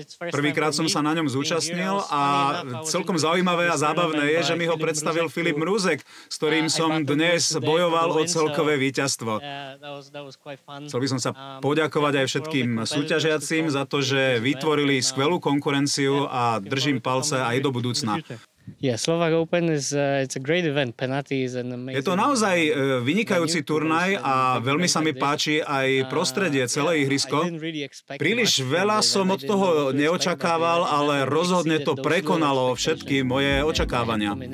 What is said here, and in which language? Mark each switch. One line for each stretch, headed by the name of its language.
Slovak: Prvýkrát som sa na ňom zúčastnil a celkom zaujímavé a zábavné je, že mi ho predstavil Filip Mrúzek, s ktorým som dnes bojoval o celkové víťazstvo. Chcel by som sa poďakovať aj všetkým súťažiacim za to, že vytvorili skvelú konkurenciu a držím palce aj do budúcna.
English: Yeah, Slovak Open is it's a great event. Penalty is an amazing.
Slovak: Je to naozaj vynikajúci turnaj a veľmi sa mi páči aj prostredie, celé ihrisko. Príliš veľa som od toho neočakával, ale rozhodne to prekonalo všetky moje očakávania.